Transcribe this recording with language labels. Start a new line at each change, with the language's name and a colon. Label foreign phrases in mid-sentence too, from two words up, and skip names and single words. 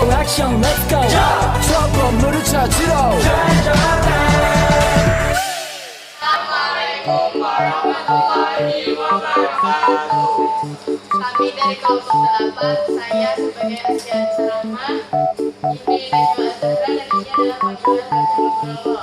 Korean: 형
English: let's go
Korean: 저 건물을 찾으러
Arabic: السلام عليكم ورحمة الله وبركاته.
Indonesian: Kami dari kelompok 8, saya sebagai asian ceramah ini Najwa Azhara dan ini adalah panggilan Raja Nugroho.